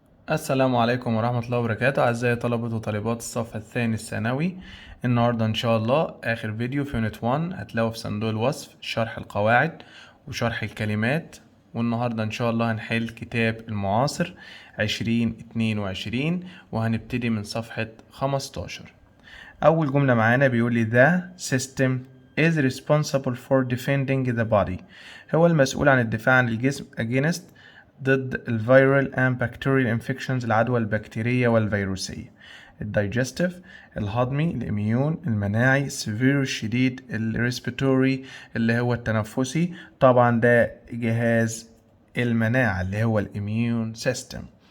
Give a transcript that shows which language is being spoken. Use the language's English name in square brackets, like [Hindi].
[Arabic] السلام عليكم ورحمة الله وبركاته أعزائي طلبة وطالبات الصف الثاني الثانوي. النهاردة إن شاء الله آخر فيديو في يونت 1 هتلاقوا في صندوق الوصف شرح القواعد وشرح الكلمات. والنهاردة إن شاء الله هنحل كتاب المعاصر 2022 وهنبتدي من صفحة 15. أول جملة معانا بيقول لي [English] the system is responsible for defending the body. [Arabic] هو المسؤول عن الدفاع عن الجسم against ضد الفيرال [English] and bacterial infections [Arabic] العدوى البكتيرية والفيروسية. الدايجستيف الهضمي، الاميون المناعي، severe الشديد، الريسبيتوري اللي هو التنفسي، طبعا ده جهاز المناعة اللي هو الاميون سيستم.